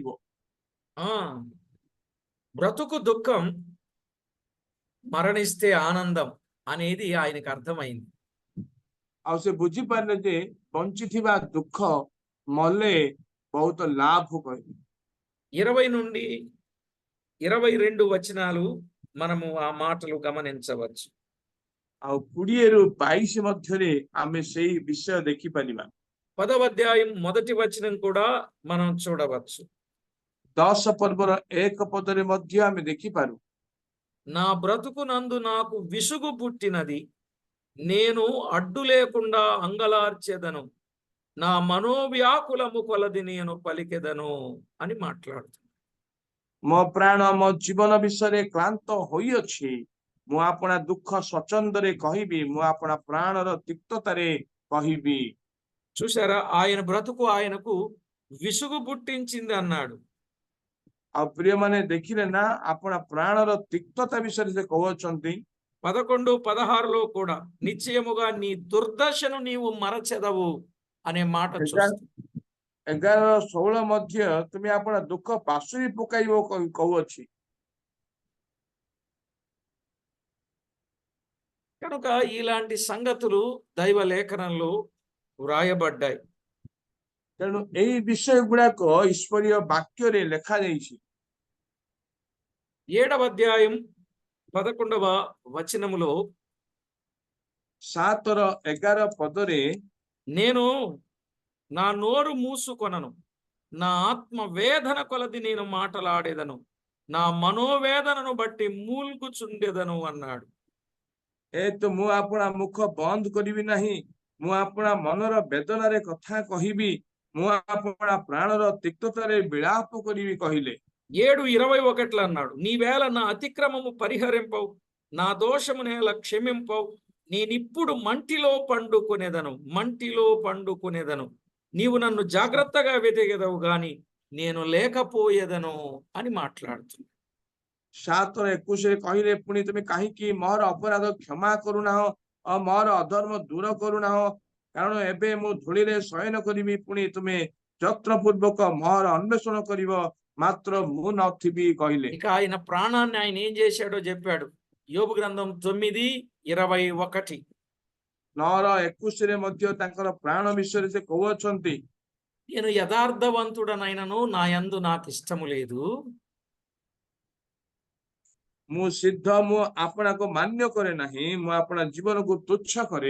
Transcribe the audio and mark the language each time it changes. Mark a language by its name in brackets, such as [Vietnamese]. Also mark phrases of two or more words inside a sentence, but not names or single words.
[Telugu] ఆ బ్రతుకు దుఃఖం, మరణిస్తే ఆనందం అనేది ఆయనకు అర్థమైంది. [Odia] ଆଉ ସେ ବୁଝିପାରିଲେ ଯେ ବଞ୍ଚିଥିବା ଦୁଃଖ ମଲେ ବହୁତ ଲାଭ କହିଲେ। [Telugu] 20 నుండి 22 వచనాలు మనము ఆ మాటలు గమనించవచ్చు. [Odia] ଆଉ 20-22 ମଧ୍ୟରେ ଆମେ ସେଇ ବିଷୟ ଦେଖିପାରିବା। [Telugu] 10వ అధ్యాయం మొదటి వచనం కూడా మనం చూడవచ్చు. [Odia] 10 ପର୍ବର 1 ପଦରେ ମଧ୍ୟ ଆମେ ଦେଖିପାରୁ, [Telugu] నా బ్రతుకునందు నాకు విసుగు పుట్టినది, నేను అడ్డు లేకుండా అంగలార్చెదను, నా మనోవ్యాకులము కొలది నేను పలికెదను అని మాట్లాడుతున్నాడు. [Odia] ମୋ ପ୍ରାଣ ମୋ ଜୀବନ ବିଷୟରେ କ୍ଳାନ୍ତ ହୋଇଅଛି, ମୁଁ ଆପଣା ଦୁଃଖ ସ୍ୱଚ୍ଛନ୍ଦରେ କହିବି, ମୁଁ ଆପଣା ପ୍ରାଣର ତିକ୍ତତାରେ କହିବି। [Telugu] చూసారా, ఆయన బ్రతుకు ఆయనకు విసుగు పుట్టించింది అన్నాడు. [Odia] ଆଉ ପ୍ରିୟମାନେ ଦେଖିଲେ ନା ଆପଣା ପ୍ରାଣର ତିକ୍ତତା ବିଷୟରେ ସେ କହୁଅଛନ୍ତି। [Telugu] 11, 16లో కూడా నిశ్చయముగా నీ దుర్దశను నీవు మరచెదవు అనే మాట చూస్తాం. [Odia] 11-16 ମଧ୍ୟ ତୁମେ ଆପଣା ଦୁଃଖ ପାଶୋରି ପକାଇବ କହୁଅଛି। [Telugu] కనుక ఇలాంటి సంగతులు దైవ లేఖనంలో వ్రాయబడ్డాయి. [Odia] ତେଣୁ ଏଇ ବିଷୟ ଗୁଡାକ ଈଶ୍ୱରୀୟ ବାକ୍ୟରେ ଲେଖାଯାଇଛି। [Telugu] 7వ అధ్యాయం 11వ వచనములో [Odia] 7-11 పଦରେ [Telugu] నేను నా నోరు మూసుకొనను, నా ఆత్మ వేదన కొలది నేను మాటలాడేదను, నా మనోవేదనను బట్టి మూల్గుచుండెదను అన్నాడు. [Odia] ମୁଁ ଆପଣା ମୁଖ ବନ୍ଦ କରିବି ନାହିଁ, ମୁଁ ଆପଣା ମନର ବେଦନାରେ କଥା କହିବି, ମୁଁ ଆପଣା ପ୍ରାଣର ତିକ୍ତତାରେ ବିଳାପ କରିବି କହିଲେ। [Telugu] 7:21 అన్నాడు, నీవేళ నా అతిక్రమము పరిహరింపవు, నా దోషము నేల క్షమింపవు, నేనిప్పుడు మంటిలో పండుకొనేదను, నీవు నన్ను జాగ్రత్తగా వెతికెదవు గాని నేను లేకపోయేదను అని మాట్లాడుతుంది. [Odia] 7-21 କହିଲେ, ପୁଣି ତୁମେ କାହିଁକି ମୋର ଅପରାଧ କ୍ଷମା କରୁନାହ, ମୋର ଅଧର୍ମ ଦୂର କରୁନାହ, କାରଣ ଏବେ ମୁଁ ଧୂଳିରେ ଶୟନ କରିବି, ପୁଣି ତୁମେ ଯତ୍ନପୂର୍ବକ ମୋର ଅନ୍ୱେଷଣ କରିବ, ମାତ୍ର ମୁଁ ନଥିବି କହିଲେ। [Telugu] ఇక ఆయన ప్రాణాన్ని ఆయన ఏం చేశాడో చెప్పాడు. యోబు గ్రంథం 9:21 [Odia] 9-21 ମଧ୍ୟ ତାଙ୍କର ପ୍ରାଣ ବିଷୟରେ ସେ କହୁଅଛନ୍ତି, [Telugu] నేను యథార్థవంతుడనైనను నా యందు నాకు ఇష్టము లేదు, [Odia] ମୁଁ ସିଦ୍ଧ, ମୁଁ ଆପଣାକୁ ମାନ୍ୟ କରେ ନାହିଁ, ମୁଁ ଆପଣା ଜୀବନକୁ ତୁଚ୍ଛ କରେ,